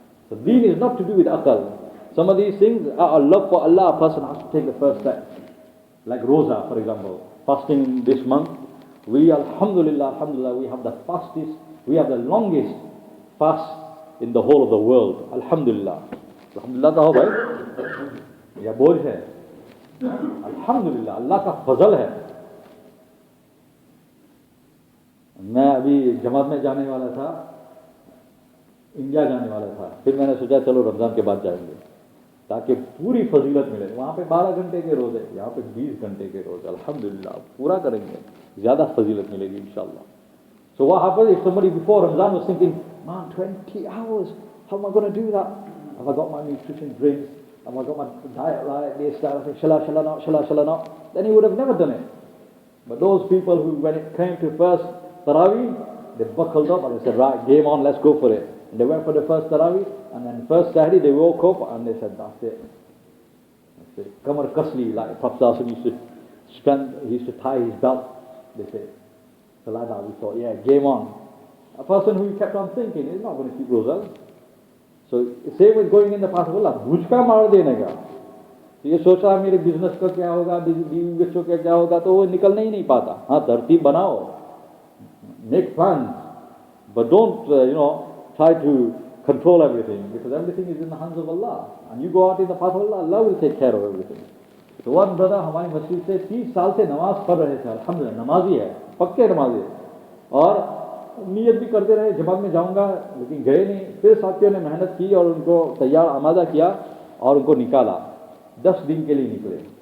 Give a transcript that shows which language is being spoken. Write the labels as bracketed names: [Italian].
[English] So deen is not to do with aqal. Some of these things are love for Allah. A person has to take the first step. Like Roza, for example. Fasting this month. We, alhamdulillah, we have the fastest, we have the longest fast in the whole of the world. Alhamdulillah. [Hindi] Alhamdulillah तो हो भाई, या बोझ है. अल्हम्दुलिल्लाह, अल्लाह का फजल है. मैं अभी जमात में जाने वाला था, इंडिया जाने वाला था. फिर मैंने सोचा चलो रमजान के बाद जाएंगे ताकि पूरी फजीलत मिले. वहाँ पे 12 घंटे के रोजे, यहाँ पे 20 घंटे के रोजे. अल्हम्दुलिल्लाह पूरा करेंगे, ज़्यादा फजीलत मिलेगी इंशाअल्लाह. [English] So what happened if somebody before Ramadan was thinking, man, 20 hours, how am I going to do that? Have I got my nutrition drinks? Have I got my diet right? This, that, shala not. Then he would have never done it. But those people who, when it came to first Taraweeh, they buckled up and they said, right, game on, let's go for it. And they went for the first Taraweeh, and then first Saturday they woke up and they said, that's it. That's it. [Hindi] Kamar Kasli, [English] like Prophet used to he used to tie his belt. They say, so like that we thought, yeah, game on. A person who kept on thinking is not going to keep Rosa. So same with going in the path of Allah. [Hindi] भूचका मार देने का, तो ये सोचा मेरे business का क्या होगा, बीवी बच्चों का क्या होगा, तो वो निकलने ही नहीं पाता. हाँ, तरतीब बनाओ, [English] make plans, but don't try to control everything, because everything is in the hands of Allah, and you go out in the path of Allah, Allah will take care of everything. [Hindi] तो [English] one brother [Hindi] हमारी मस्जिद से 30 साल से नमाज पढ़ रहे थे, अल्हम्दुलिल्लाह नमाजी है, पक्के नमाजी है, और नियत भी करते रहे जमात में जाऊंगा, लेकिन गए नहीं. फिर साथियों ने मेहनत की और उनको तैयार आमादा किया और उनको निकाला. 10 दिन के लिए निकले.